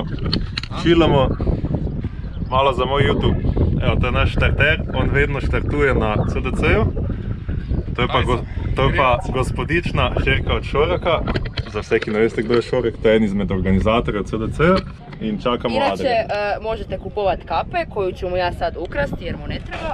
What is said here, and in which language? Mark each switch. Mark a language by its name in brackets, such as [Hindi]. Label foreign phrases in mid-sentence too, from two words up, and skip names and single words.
[Slovenian] Čilamo malo za moj YouTube. Evo, to je naš štarter, on vedno štartuje na CDC-ju. To je pa gospodična Šerka od Šoraka. Za vse, ki ne veste, kdo je Šorak, to je en izmed organizatorjev CDC-ja. In čakamo Adrija. [Croatian] Inače, možete kupovati kape, koju ću mu ja sad ukrasti jer mu ne treba.